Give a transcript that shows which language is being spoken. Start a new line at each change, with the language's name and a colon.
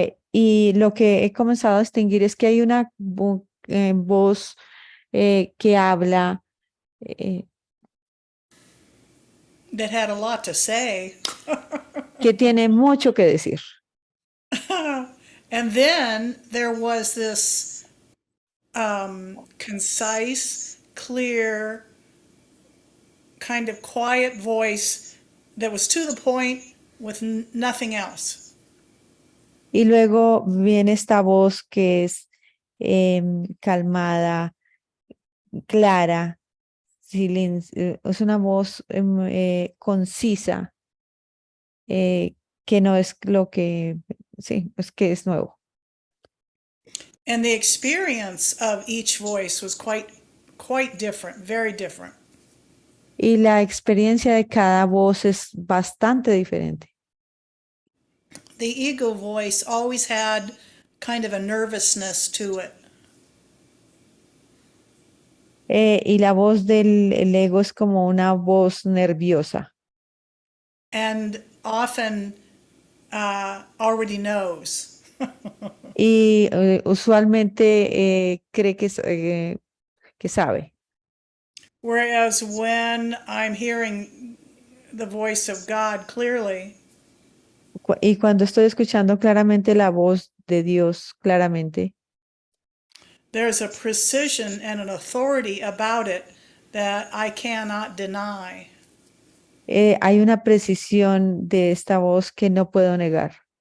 Spanish: Y lo que he comenzado a distinguir es que hay una voz que habla,
English: that had a lot to say.
Spanish: que tiene mucho que decir.
English: And then there was this concise, clear, kind of quiet voice that was to the point with nothing else.
Spanish: Y luego viene esta voz que es calmada, clara, es una voz concisa, que no es lo que, sí, es que es nuevo.
English: And the experience of each voice was quite different, very different.
Spanish: Y la experiencia de cada voz es bastante diferente.
English: The ego voice always had kind of a nervousness to it.
Spanish: Y la voz del ego es como una voz nerviosa.
English: And often already knows.
Spanish: Y usualmente cree que sabe.
English: Whereas when I'm hearing the voice of God clearly,
Spanish: Y cuando estoy escuchando claramente la voz de Dios, claramente,
English: there's a precision and an authority about it that I cannot deny.
Spanish: hay una precisión de esta voz que no puedo negar.